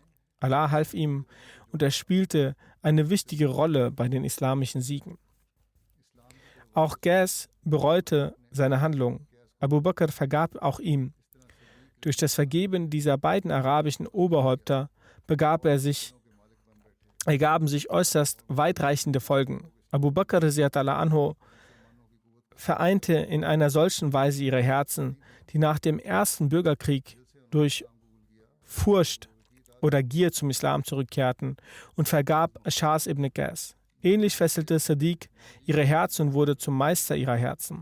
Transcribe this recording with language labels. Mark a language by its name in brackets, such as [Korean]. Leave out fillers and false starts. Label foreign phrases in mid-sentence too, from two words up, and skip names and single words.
[German] Allah half ihm und er spielte eine wichtige Rolle bei den islamischen Siegen. Auch Qais bereute seine Handlung. Abu Bakr vergab auch ihm. Durch das Vergeben dieser beiden arabischen Oberhäupter ergaben sich äußerst weitreichende Folgen. Abu Bakr [Arabic] رضي الله عنه [German] vereinte in einer solchen Weise ihre Herzen, die nach dem ersten Bürgerkrieg durch Furcht oder Gier zum Islam zurückkehrten, und vergab Schas ibn Qais. Ähnlich fesselte Sadiq ihre Herzen und wurde zum Meister ihrer Herzen.